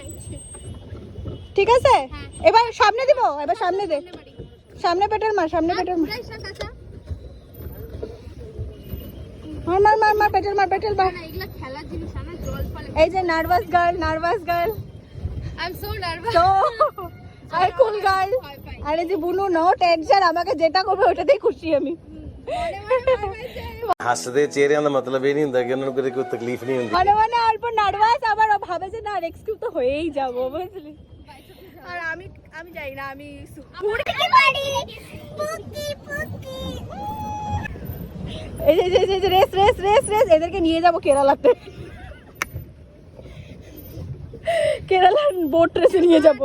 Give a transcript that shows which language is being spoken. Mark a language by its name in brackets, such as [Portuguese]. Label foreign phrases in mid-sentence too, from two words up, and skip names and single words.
[Bangla] ঠিক আছে, এবার সামনে দিব, এবার সামনে দে, সামনে পেটের মার, সামনে পেটের মার, মার মার মার মার, পেটের মার, পেটের মার। এই যে [English] nervous girl, nervous girl, I am so nervous. [Bangla] তো আর [English] cool girl, [Bangla] আর এই যে বুনু, [English] no tension, [Bangla] আমাকে যেটা করবে ওটাতেই খুশি আমি। [Punjabi] ਹੱਸਦੇ ਚਿਹਰਿਆਂ ਦਾ ਮਤਲਬ ਇਹ ਨਹੀਂ ਹੁੰਦਾ ਕਿ ਉਹਨਾਂ ਨੂੰ ਕਦੇ ਕੋਈ ਤਕਲੀਫ ਨਹੀਂ ਹੁੰਦੀ। [Bangla] মনে মনে অল্প নার্ভাস, আবার ও ভাবে যে না নেক্সট তো হয়েই যাব, বুঝলি। আর আমি আমি যাই না, আমি এই যে [English] race race race race, [Bangla] এদেরকে নিয়ে যাব কেরালাতে, কেরালার বোট রেসে নিয়ে যাব।